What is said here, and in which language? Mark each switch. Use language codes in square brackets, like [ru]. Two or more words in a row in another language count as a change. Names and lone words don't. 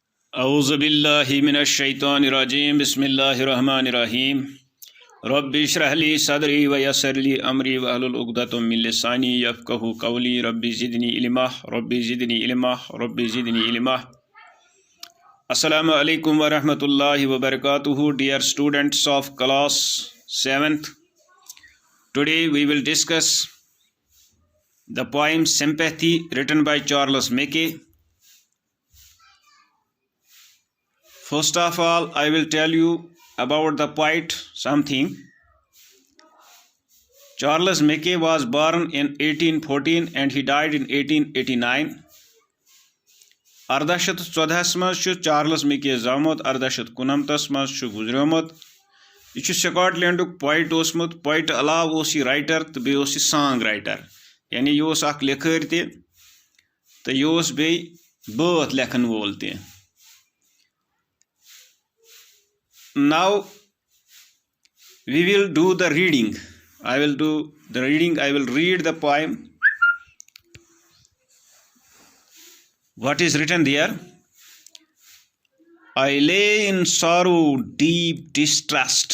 [ar] اعوذ باللہ من الشیطان الرجیم بسم اللہ الرحمن الرحیم رب اشرح لی صدری ویسر لی امری واحلل عقدۃ من لسانی یفقہوا قولی رب زدنی علما رب زدنی علما رب زدنی علما۔ السلام علیکم ورحمۃ اللہ وبرکاتہ. [en] Dear students of class 7th, today we will discuss the poem Sympathy written by Charles Mackay. First of all, I will tell you about the poet something. Charles Mackay was born in 1814 and he died in 1889. [ks] 1814 مز چارلس میکے زامت 1859 مز گزریومت. یہ سکاٹ لینڈک پوائٹ اوسمت. پوائٹ علاوہ اوس یہ رائٹر تو بیٚیہِ اوس یہ [en] song writer, [ks] یعنی یہ اوس اکھ لکھٲرۍ تہِ تہٕ یہ اوس بیٚیہِ بٲتھ لیکھن وول تہِ. [en] Now we will do the reading. I will do the reading. I will read the poem. What is written there? I lay in sorrow, deep distressed.